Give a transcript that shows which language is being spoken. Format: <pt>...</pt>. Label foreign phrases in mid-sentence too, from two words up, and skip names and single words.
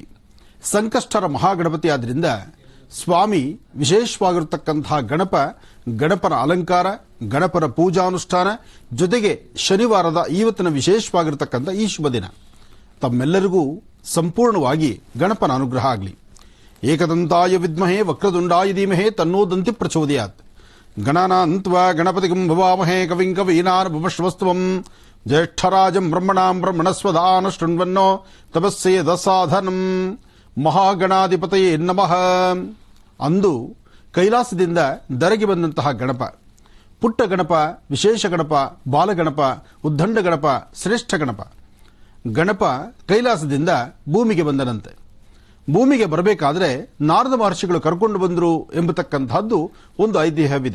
<kn>ಸಂಕಷ್ಟರ ಮಹಾಗಣಪತಿ ಆದ್ದರಿಂದ ಸ್ವಾಮಿ ವಿಶೇಷವಾಗಿರ್ತಕ್ಕಂತಹ ಗಣಪನ ಅಲಂಕಾರ, ಗಣಪನ ಪೂಜಾನುಷ್ಠಾನ, ಜೊತೆಗೆ ಶನಿವಾರದ ಇವತ್ತಿನ ವಿಶೇಷವಾಗಿರ್ತಕ್ಕಂಥ ಈ ಶುಭ ದಿನ ತಮ್ಮೆಲ್ಲರಿಗೂ ಸಂಪೂರ್ಣವಾಗಿ ಗಣಪನ ಅನುಗ್ರಹ ಆಗಲಿ.</kn> <sa>ಏಕದಂತಾಯ ವಿದ್ಮಹೇ ವಕ್ರದುಂಡಾಯ ಧೀಮಹೇ ತನ್ನೋ ದಂತಿ ಪ್ರಚೋದಯಾತ್. ಗಣಾನಾಂತ್ವಾ ಗಣಪತಿಂ ಭವಾಮಹೇ ಕವಿಂ ಕವೀನಾರ್ಭವಶ್ವಸ್ತಂ ಜ್ಯೇಷ್ಠರಾಜಂ ಬ್ರಹ್ಮಣಾಂ ಬ್ರಹ್ಮಣಸ್ವದಾನ ಶೃಣ್ವನ್ನೋ ತಪಸ್ಸೇದ ಸಾಧನಂ. ಮಹಾಗಣಾಧಿಪತಯೇ ನಮಃ.</sa> <kn>ಅಂದು ಕೈಲಾಸದಿಂದ ಧರೆಗೆ ಬಂದಂತಹ ಗಣಪ, ಪುಟ್ಟ ಗಣಪ, ವಿಶೇಷ ಗಣಪ, ಬಾಲಗಣಪ, ಉದ್ದಂಡ ಗಣಪ, ಶ್ರೇಷ್ಠ ಗಣಪ. ಗಣಪ ಕೈಲಾಸದಿಂದ ಭೂಮಿಗೆ ಬಂದನಂತೆ. ಭೂಮಿಗೆ ಬರಬೇಕಾದ್ರೆ ನಾರದ ಮಹರ್ಷಿಗಳು ಕರ್ಕೊಂಡು ಬಂದರು ಎಂಬತಕ್ಕಂಥದ್ದು ಒಂದು ಐತಿಹ್ಯವಿದೆ.</kn>